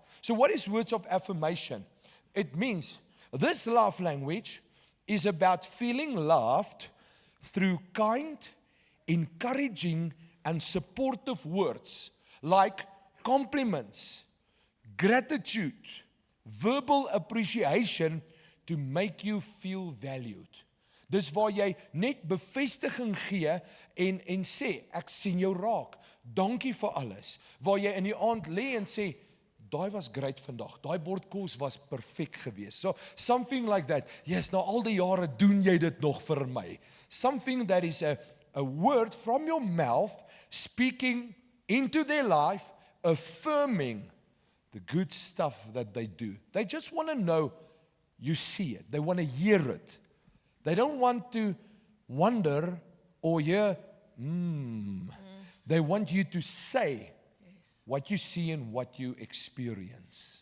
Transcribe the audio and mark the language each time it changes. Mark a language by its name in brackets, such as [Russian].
[English] So what is words of affirmation? It means this love language is about feeling loved through kind, encouraging, and supportive words like compliments, gratitude, verbal appreciation to make you feel valued. [Afrikaans] Dis waar jy net bevestiging gee en sê, ek sien jou raak, dankie vir alles. Waar jy in die aand lê en sê, daai was great vandag, daai bord kos was perfek geweest. [English] So, something like that. [Afrikaans] Yes, na al die jare doen jy dit nog vir my. [English] Something that is a word from your mouth, speaking into their life, affirming the good stuff that they do. They just want to know you see it. They want to hear it. They don't want to wonder or hear, They want you to say what you see and what you experience.